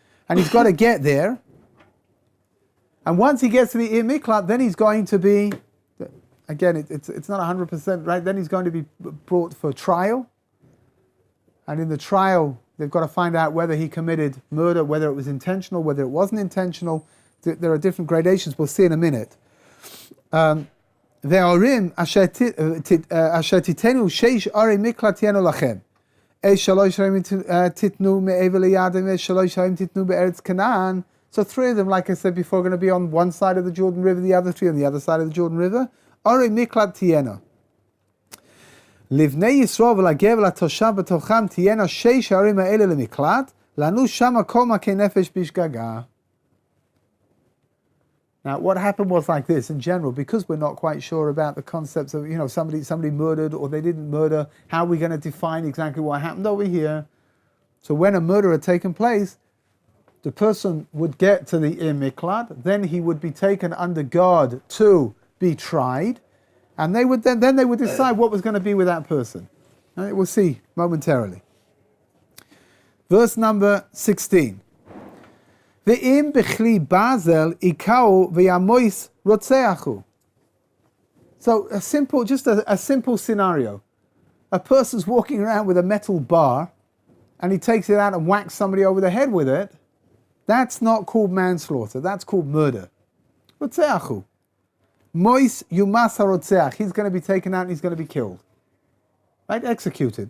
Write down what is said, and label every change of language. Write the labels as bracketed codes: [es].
[en] And he's got to get there. And once he gets to the Ir Miklat, then he's going to be, again, it's not 100%, right? Then he's going to be brought for trial. And in the trial, they've got to find out whether he committed murder, whether it was intentional, whether it wasn't intentional. There are different gradations. We'll see in a minute. [he] וההורים אשר תיתנו 6 ערי מקלט תהיינו לכם. 3 ערים תיתנו מעבר לירדן ו3 ערים תיתנו בארץ כנען. [en] So 3 of them, like I said before, are going to be on one side of the Jordan River, the other 3 on the other side of the Jordan River. [he] ערי מקלט תהיינו. לבני ישראל ולגר ולתושב בתוכם תהיינה 6 הערים האלה למקלט, לנו שמה כל מכי נפש בשגגה. [en] Now, what happened was like this in general, because we're not quite sure about the concepts of, somebody murdered or they didn't murder, how are we going to define exactly what happened over here? So when a murder had taken place, the person would get to the Ir Miklat, then he would be taken under guard to be tried, and they would then they would decide what was going to be with that person. Right? We'll see momentarily. Verse number 16. [he] ואם בכלי ברזל יקהו וימויס רוצחו. [en] So a simple scenario. A person's walking around with a metal bar and he takes it out and whacks somebody over the head with it. That's not called manslaughter, that's called murder. רוצחו. [he] Mois yumas harotzeach. [en] He's going to be taken out and he's going to be killed. Right? Executed.